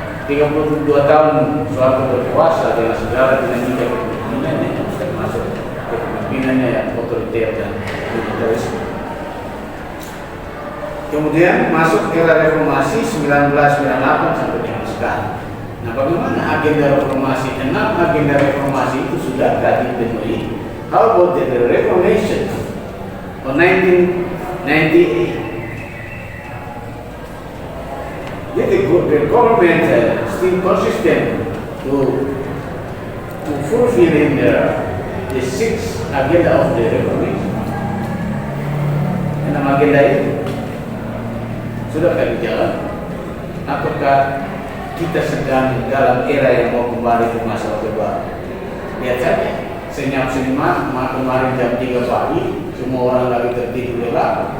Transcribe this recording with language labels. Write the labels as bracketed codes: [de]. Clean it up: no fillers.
[id] 32 tahun suatu berkuasa dengan segala dinamika kepemimpinannya, termasuk kepemimpinannya yang otoriter dan militerisme. Kemudian masuk era reformasi 1998 sampai dengan sekarang. Nah, bagaimana agenda reformasi? 6 agenda reformasi itu sudah dipenuhi. [en] How about the Reformation of 1998? Yet the government still consistent to fulfill in the 6th agenda of the Reformation. [id] 6 agenda itu sudah kami jalan. Apakah kita sedang dalam era yang mau kembali ke masa Orde Baru? Lihat saja, senyap-senyap, kemarin jam 3 pagi, semua orang lagi tertidur lelap.